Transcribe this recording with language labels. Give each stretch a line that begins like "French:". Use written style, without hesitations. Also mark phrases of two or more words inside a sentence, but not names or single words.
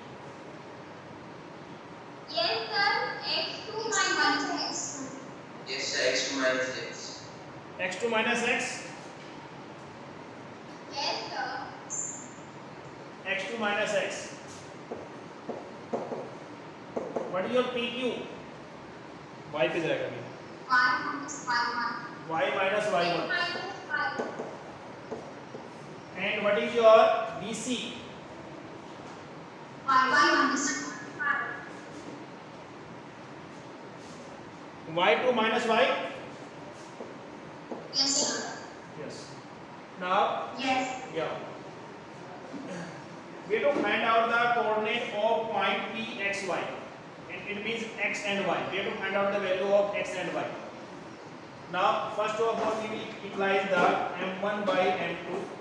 English: Yes, sir. X2 minus X. Yes, sir. X2 minus X. X2 minus X. Yes, sir. X2 minus X. What is your PQ?
Hindi: Y पे जाएगा अभी.
English: Y minus Y1. Y minus X Y1. minus Y. And what is your BC? Y minus Y2 minus Y? Yes, sir. Yes. Now, Yes. yeah. We have to find out the coordinate of point P, X, Y. It means X and Y. We have to find out the value of X and Y. Now, first of all, we will utilize the M1 by M2.